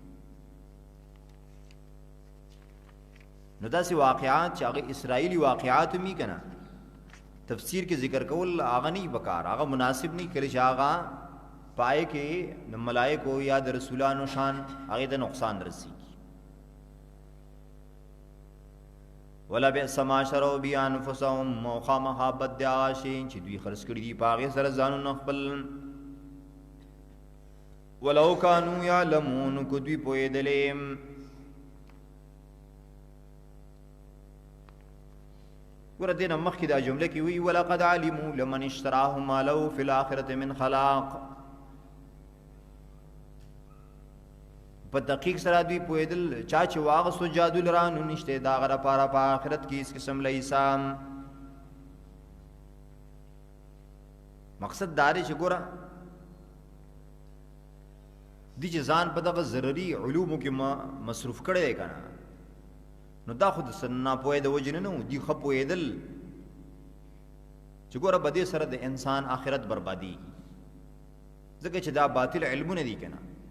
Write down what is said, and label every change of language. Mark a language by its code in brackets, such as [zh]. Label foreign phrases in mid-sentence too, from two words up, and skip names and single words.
[ps] نو داسې واقعات چې هغه اسرائیلي واقعات هم وي که نه تفسیر کې ذکر کول هغه نه بکار، هغه مناسب نه کړي چې هغه پای کې د ملائکو یا د رسولانو شان هغې ته نقصان رسېږي. [ar] ولا بئس ما شروا به انفسهم، [ps] او خامخا بد دی هغه شی چې دوی خرڅ کړي دي په هغې سره ځانونه خپل. [ar] ولو کانوا یعلمون، [ps] که دوی پوهېدلې. ګوره دې نه مخکې دا جمله کې وایي [ar] ولقد علموا لمن اشتراه ما له فی الآخرة من خلاق. [ps] په دقیق سره دوی پوهېدل چا چې واغستو جادو لره نو نشته د هغه لپاره په آخرت کې هېڅ قسم له حساب. مقصد دا دی چې ګوره دي چې ځان په دغه ضروري علومو کې مصروف کړی دی که نه نو دا خو د ناپوهۍ د وجې نه و، دوی ښه پوهېدل چې ګوره په دې سره د انسان آخرت بربادېږي، ځکه چې دا باطل علمونه دي که نه.